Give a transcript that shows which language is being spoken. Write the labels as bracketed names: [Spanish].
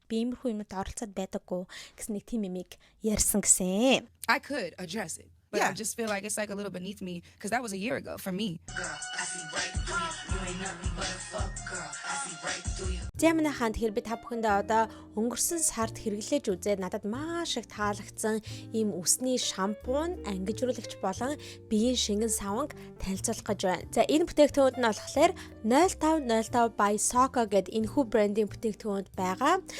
[Mongolian] Би иймэрхүү юмд оролцоод байдаггүй гэсэн нэг тийм юмыг ярьсан гэсэн. [English] I could address it, but I just feel like it's like a little beneath me because that was a year ago for me. [Mongolian] Зэмнэ хаан тэгэхээр би та бүхэндээ одоо өнгөрсөн сард хэрэглэж үзээд надад маш их таалагдсан ийм үсний шампунь, ангижруулагч болон биеийн шингэн саванг танилцуулах гэж байна. За энэ бүтээгдэхүүнд нь болохоор 0505 by Socka гэдэг энэхүү брендийн бүтээгдэхүүнд байгаа.